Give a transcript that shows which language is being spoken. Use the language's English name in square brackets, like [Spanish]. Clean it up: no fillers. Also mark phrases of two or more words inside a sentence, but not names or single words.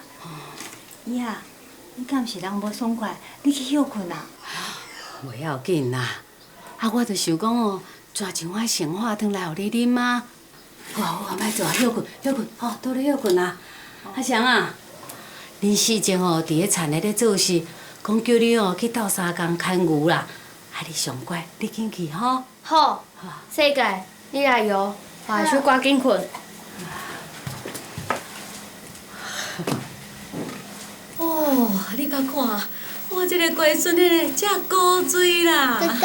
[Min Nan Chinese] 姨啊，你敢是人无爽快？你去休困啦。袂要紧啦，啊，我着想讲哦，抓一碗生化汤来互你啉啊。好，莫做，休困，吼，倒咧休困啦。阿翔啊，恁四姐吼伫咧田里咧做事，讲叫你哦去斗三工牵牛啦。啊，你上乖，你紧去吼。好，世界，你来摇，我来去赶紧困。哦，你甲看，我这个乖孙呢，遮古锥啦。